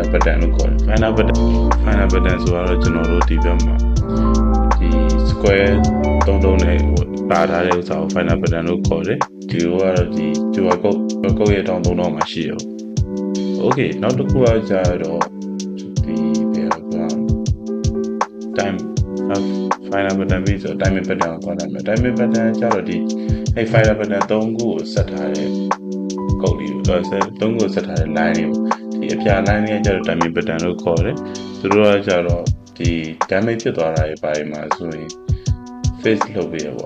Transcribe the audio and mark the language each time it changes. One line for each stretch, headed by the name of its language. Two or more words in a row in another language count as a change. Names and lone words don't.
Burmese: button လို့ခေါ်တယ်
English: final button
Burmese: ဆိုတော့ကျွန်တော်တို့ဒီဘက်မှာဒီ square 3တုံးနဲ့ပါထားတဲ့ဥစ္စာကို
English: final button
Burmese: လို့ခေါ်တယ်ဒီကတော့ဒီ
English: QR code
Burmese: ရဲ့တောင်း3တော့မှရှိရော okay နောက်တစ်ခုကကြတော့ဒီဘယ်က
English: time final button
Burmese: ပြီးဆို
English: timing button
Burmese: ကိုခေါ်တယ်
English: timing button
Burmese: ကျတော့ဒီ အဲ့
English: final button
Burmese: 3ခုကိုဆက်ထားတဲ့ကုတ်လေးကို3ခုကိုဆက်ထားတဲ့ line လေးကိုဒီအပြာ line လေးကကျတော့
English: timing button
Burmese: လို့ခေါ်တယ်သူတို့ကကျတော့ဒီ damage ဖြစ်သွားတာတွေပါမှာဆိုရင် face လုပ်ပေးရပေါ့